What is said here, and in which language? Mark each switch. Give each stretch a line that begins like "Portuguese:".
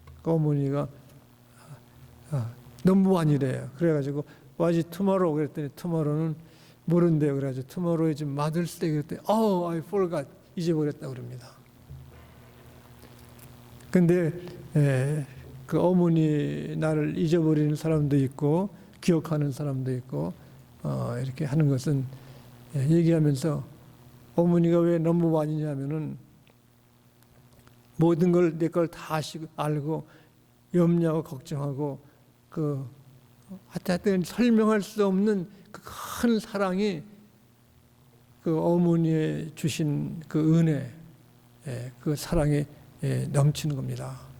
Korean: 그 어머니가 넘버원이래요. 그래가지고
English: was it tomorrow
Korean: 그랬더니 tomorrow는 모른대요. 그래가지고
English: tomorrow is Mother's Day
Korean: 그랬더니
English: I forgot
Korean: 잊어버렸다고 그럽니다. 근데 그 어머니 나를 잊어버리는 사람도 있고 기억하는 사람도 있고 이렇게 하는 것은 얘기하면서 어머니가 왜 넘버원이냐면은 모든 걸 내 걸 다 알고 염려하고 걱정하고 하여튼 설명할 수 없는 그 큰 사랑이 그 어머니의 주신 그 은혜, 그 사랑이 넘치는 겁니다.